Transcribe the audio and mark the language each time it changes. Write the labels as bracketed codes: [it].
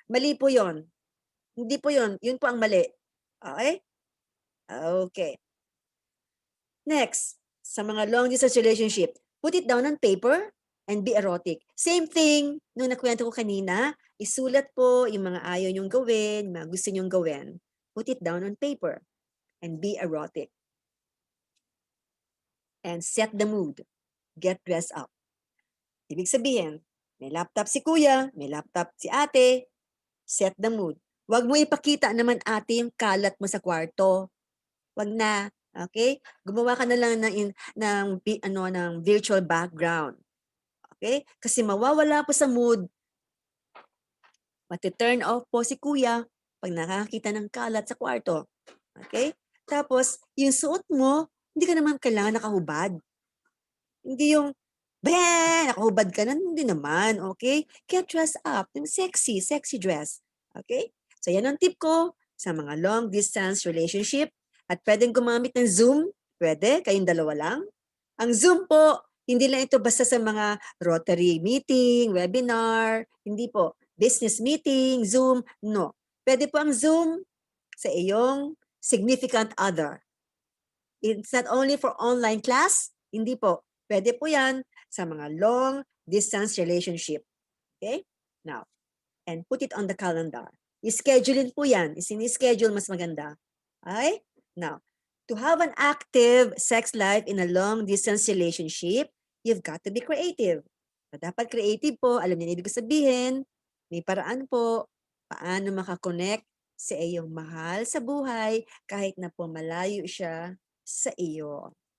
[tl] Mali po yun. Hindi po yun. Yun po ang mali. Okay? Okay. [en] Next, sa mga long distance relationship, put it down on paper and be erotic. [tl] Same thing, nung nakwento ko kanina, isulat po yung mga ayaw nyong gawin, mga gusto nyong gawin. [en] Put it down on paper and be erotic. And set the mood. Get dressed up. [tl] Ibig sabihin, may laptop si kuya, may laptop si ate, [en] set the mood. [tl] Huwag mo ipakita naman ate yung kalat mo sa kwarto. Huwag na. Okay? Gumawa ka na lang ng virtual background. Okay? Kasi mawawala po sa mood. Mati-turn off po si kuya pag nakakita ng kalat sa kwarto. Okay? Tapos, yung suot mo, hindi ka naman kailangan nakahubad. Hindi yung, nakahubad ka na, hindi naman. Okay? [en] Get dressed up. [tl] Yung sexy dress. Okay? So, yan ang tip ko sa mga long distance relationship at pwedeng gumamit ng Zoom, pwede, kayong dalawa lang. Ang Zoom po, hindi lang ito basta sa mga ROTARY meeting, webinar, hindi po. Business meeting, Zoom, no. Pwede po ang Zoom sa iyong significant other. [en] It's not only for online class, [tl] hindi po. Pwede po yan sa mga [en] long distance relationship. Okay? Now, and put it on the calendar. [tl] I-schedulein po yan. Isini-schedule mas maganda. [en] Okay? Now, to have an active sex life in a long distance relationship, you've got to be creative. [tl] Dapat creative po. Alam niyo ibig sabihin, may paraan po paano makakonect sa iyong mahal sa buhay kahit na po malayo siya sa iyo.